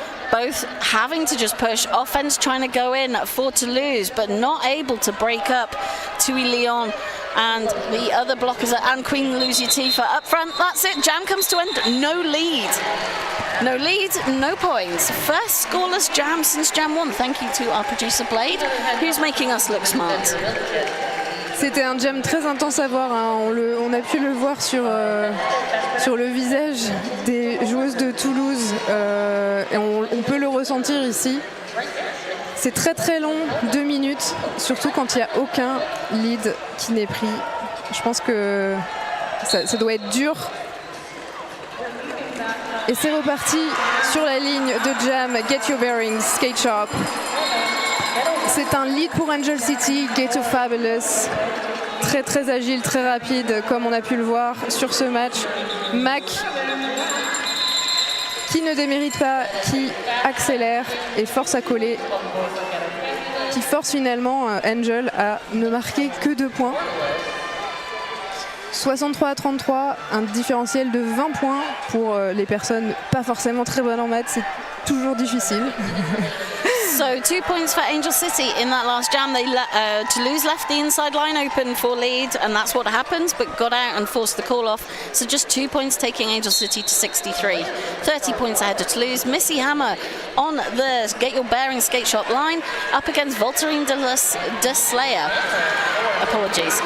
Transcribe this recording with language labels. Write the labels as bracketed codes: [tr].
[en] Both having to just push, offense trying to go in for Toulouse, but not able to break up Tui Leon and the other blockers, and Queen Lucy Tifa up front. That's it, jam comes to end, no lead. No lead, no points. First scoreless jam since jam 1. Thank you to our producer Blade, who's making us look smart. [fr] C'était un jam très intense à voir, hein. On a pu le voir sur le visage des joueuses de Toulouse, et on peut le ressentir ici. C'est très très long, 2 minutes, surtout quand il n'y a aucun lead qui n'est pris. Je pense que ça doit être dur. Et c'est reparti sur la ligne de jam, Get Your Bearings, Skate Sharp. C'est un lead pour Angel City, Gato Fabulous. Très très agile, très rapide, comme on a pu le voir sur ce match. Mac, qui ne démérite pas, qui accélère et force à coller, qui force finalement Angel à ne marquer que 2 points. 63 à 33, un différentiel de 20 points pour les personnes pas forcément très bonnes en maths, c'est toujours difficile. [en] So 2 points for Angel City in that last jam. Toulouse left the inside line open for lead, and that's what happens, but got out and forced the call off. So just 2 points taking Angel City to 63. 30 points ahead of Toulouse. Missy Hammer on the Get Your Bearings skate shop line up against Voltarine de Slayer. Apologies.